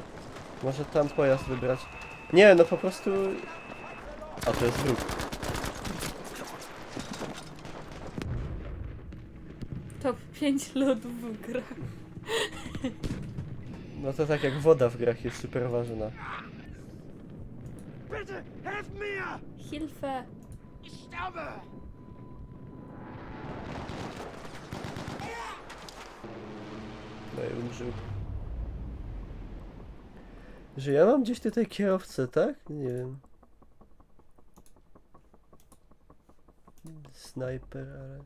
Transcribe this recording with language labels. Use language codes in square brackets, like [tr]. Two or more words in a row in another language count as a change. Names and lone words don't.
[pl] Może tam pojazd wybrać. Nie, no po prostu... A to jest wróg. Top 5 lodów w grach. No to tak jak woda w grach jest super ważna. [de] Bitte, helft mir! Hilfe. Ich sterbe! [pl] No i umrzył. Że ja mam gdzieś tutaj kierowcę, tak? Nie wiem. Snajper, ale...